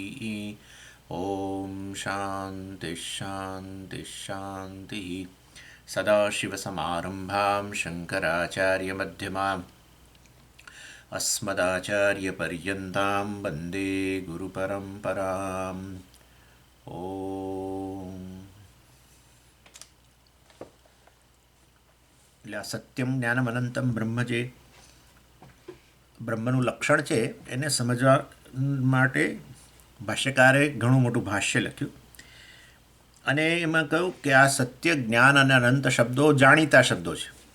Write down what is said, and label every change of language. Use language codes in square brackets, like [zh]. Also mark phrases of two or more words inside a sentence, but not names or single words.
[sa] ॐ शान्तिः शान्तिः शान्तिः सदाशिवसमारम्भां शङ्कराचार्यमध्यमाम् अस्मदाचार्यपर्यन्तां वन्दे गुरुपरम्पराम् ઓમ. [gu] એટલે આ [sa] सत्यम ज्ञानम अनंतम ब्रह्म [gu] જે બ્રહ્મનું લક્ષણ છે એને સમજવા માટે ભાષ્યકારે ઘણું મોટું ભાષ્ય લખ્યું અને એમાં કહ્યું કે આ સત્ય જ્ઞાન અને અનંત શબ્દો જાણીતા શબ્દો છે.